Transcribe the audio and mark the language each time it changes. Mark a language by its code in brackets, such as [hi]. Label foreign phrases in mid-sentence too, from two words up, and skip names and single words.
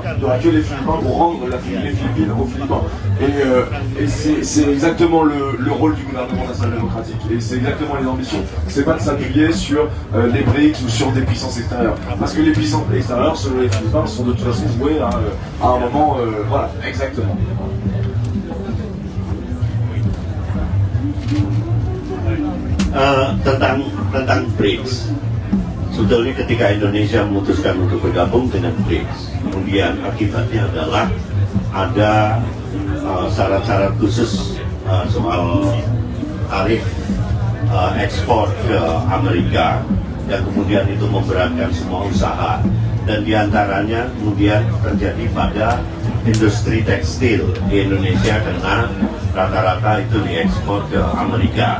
[fr] Il n'y aura que les Philippins pour rendre les Philippines aux Philippins. Et c'est exactement le rôle du gouvernement national démocratique. Et c'est exactement les ambitions. C'est pas de s'appuyer sur les BRICS ou sur des puissances extérieures. Parce que les puissances extérieures, selon les Philippins, sont de toute façon vouées à un moment. Voilà, exactement. [id] Tentang BRICS. Sebetulnya ketika Indonesia memutuskan untuk bergabung dengan BRICS, kemudian akibatnya adalah ada syarat-syarat khusus soal tarif ekspor ke Amerika, yang kemudian itu memberatkan semua usaha, dan diantaranya kemudian terjadi pada industri tekstil di Indonesia karena rata-rata itu diekspor ke Amerika.